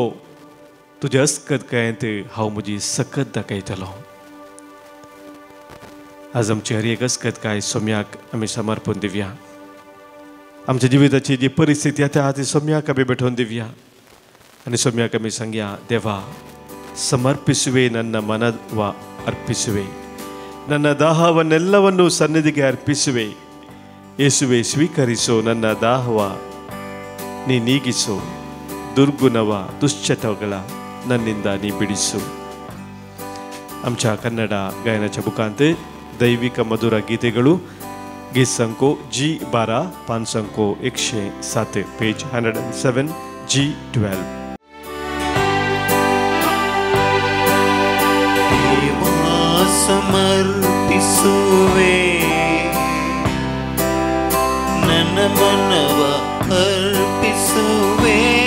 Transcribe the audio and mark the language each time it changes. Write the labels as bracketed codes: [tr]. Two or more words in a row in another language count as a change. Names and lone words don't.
[kok] तुजे अस्कतकायेंत हांव म्हजी सकत दाखयतलो. आज आमची हर एक अस्कतकाय सोम्याक आमी समर्पण दिवया. आमच्या जिविताची जी परिस्थिती येता ती सोम्याक आमी भेटोवन दिवया आनी सोम्याक आमी सांगया देवा [kn] ಸಮರ್ಪಿಸುವೆ ನನ್ನ ಮನವ ಅರ್ಪಿಸುವೆ ನನ್ನ ದಾಹವನ್ನೆಲ್ಲವನ್ನು ಸನ್ನಿಧಿಗೆ ಅರ್ಪಿಸುವೆ ಯೇಸುವೆ ಸ್ವೀಕರಿಸು ನನ್ನ ದಾಹವ ನೀ ನೀಗಿಸು ದುರ್ಗುಣವ ದುಶ್ಚಟಗಳ ನನ್ನಿಂದ ನೀ ಬಿಡಿಸು. [kok] आमच्या कन्नड गायनाच्या बुकांत दैविक मधुर गीतेಗಳು गीत संको G12 पान संको 107 पेज 107 G12. [kn] ಸಮರ್ಪಿಸುವೆ ನನ್ನ ಮನವ ಅರ್ಪಿಸುವೆ